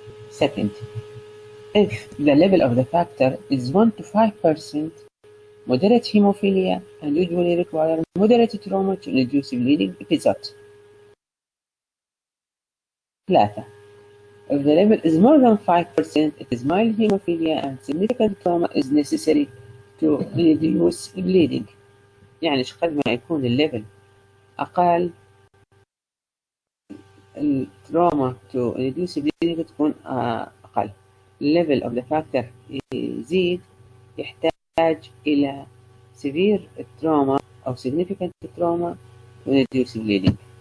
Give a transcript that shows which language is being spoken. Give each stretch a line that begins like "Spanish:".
English: Second, if the level of the factor is 1 to 5%, moderate hemophilia and usually require moderate trauma to induce bleeding episode. 3. If the level is more than 5%, it is mild hemophilia and significant trauma is necessary to reduce bleeding.
Arabic: يعني قد ما يكون الليفل أقل، التروما
English: to reduce bleeding
Arabic: تكون أقل.
English: level of the factor
Arabic: يزيد، يحتاج إلى
English: severe trauma
Arabic: أو
English: significant trauma to reduce bleeding.